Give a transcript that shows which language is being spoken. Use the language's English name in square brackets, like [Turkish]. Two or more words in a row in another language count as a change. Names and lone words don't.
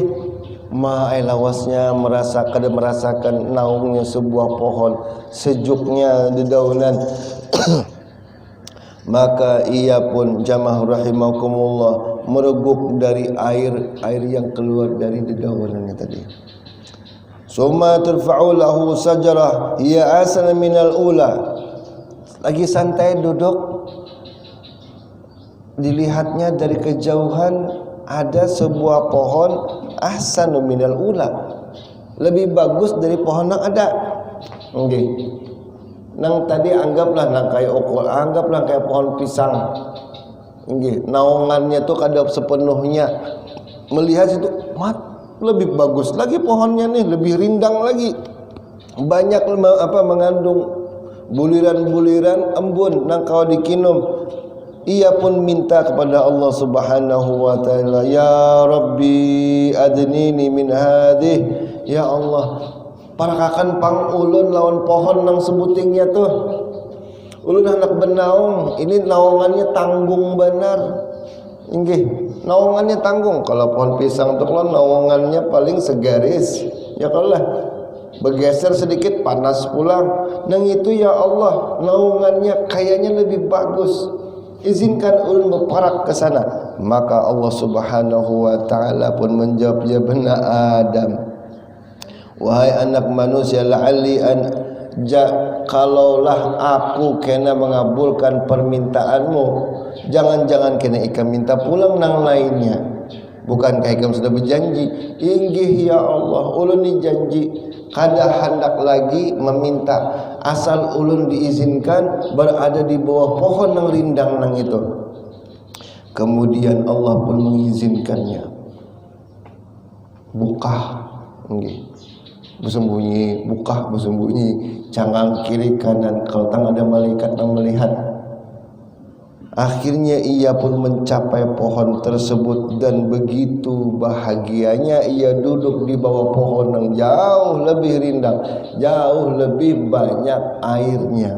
[Indonesian] Lawasnya merasakan naungnya sebuah pohon, sejuknya dedaunan. Maka ia pun [Arabic] جماعة رحمكم الله [Indonesian] mereguk dari air yang keluar dari dedaunannya tadi. [Arabic] ثم ترفع له شجرة هي أحسن من الأولى. [Indonesian] Lagi santai duduk, dilihatnya dari kejauhan ada sebuah pohon [Arabic] أحسن من الأولى, [Indonesian] lebih bagus dari pohon yang ada. [Banjar] Nang tadi anggaplah nang kayak ukul, anggaplah kayak pohon pisang. Naungannya tuh kada sepenuhnya. [Indonesian] Melihat itu, lebih bagus lagi pohonnya nih, lebih rindang lagi. [Banjar] Banyak mengandung buliran-buliran embun nang kau dikinum. [Indonesian] Ia pun minta kepada Allah [Arabic] سبحانه وتعالى, يا رب أدنني من هذه. يا الله, [Banjar] parakakan pang ulun lawan pohon nang sebutingnya tuh. ulun hendak bernaung, ini naungannya tanggung benar. Inggih, naungannya tanggung. Kalau pohon pisang tuh kalau naungannya paling segaris, ya kalau lah bergeser sedikit panas pulang. Nang itu [Arabic] يا الله, [Banjar] naungannya kayaknya lebih bagus. Izinkan ulun berparak ke sana. [Indonesian] Maka Allah [Arabic] سبحانه وتعالى [Indonesian] pun menjawab, [Arabic] يا بني آدم, [Indonesian] wahai anak manusia, [Arabic] لعلي أن [Banjar] kalaulah aku kena mengabulkan permintaanmu, jangan-jangan kena ikam minta pulang nang lainnya. Bukankah ikam sudah berjanji? Inggih [Arabic] يا الله, [Banjar] ulun dijanji kada hendak lagi meminta, asal ulun diizinkan berada di bawah pohon nang rindang nang itu. [Indonesian] Kemudian Allah pun mengizinkannya. [Banjar] Buka, nggih. Bersembunyi, buka bersembunyi, cangkang kiri kanan, kalau tang ada malaikat yang melihat. [Indonesian] Akhirnya ia pun mencapai pohon tersebut dan begitu bahagianya ia duduk di bawah pohon yang jauh lebih rindang, jauh lebih banyak airnya.